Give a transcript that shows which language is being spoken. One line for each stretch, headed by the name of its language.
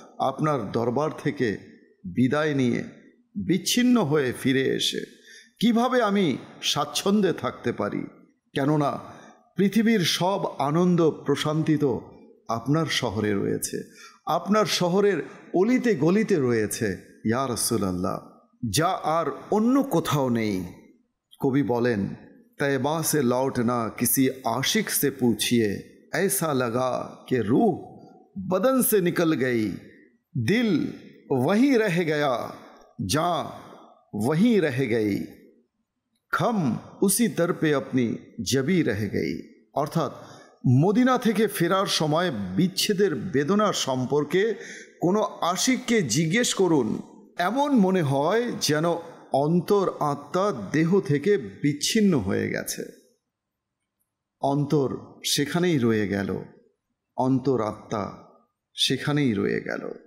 Bangla: আপনার দরবার থেকে বিদায় নিয়ে বিচ্ছিন্ন হয়ে ফিরে এসে কিভাবে আমি স্বাচ্ছন্দ্যে থাকতে পারি? কেননা পৃথিবীর সব আনন্দ প্রশান্তি তো আপনার শহরে রয়েছে, আপনার শহরের অলিতে গলিতে রয়েছে ইয়া রাসূলুল্লাহ, যা আর অন্য কোথাও নেই। কবি বলেন,
Hindi: तैबा से लौटना किसी आशिक से पूछिए, ऐसा लगा कि रूह बदन से निकल गई, दिल वहीं रह गया, जान वहीं रह गई, खम उसी दर पे अपनी जबी रह गई।
Bangla: অর্থাৎ মদিনা থেকে ফেরার সময় বিচ্ছেদের বেদনা সম্পর্কে কোনো আশিককে জিজ্ঞেস করুন, এমন মনে হয় যেন অন্তর আত্মা দেহ থেকে বিচ্ছিন্ন হয়ে গেছে। অন্তর সেখানেই রয়ে গেল, অন্তর আত্মা সেখানেই রয়ে গেল।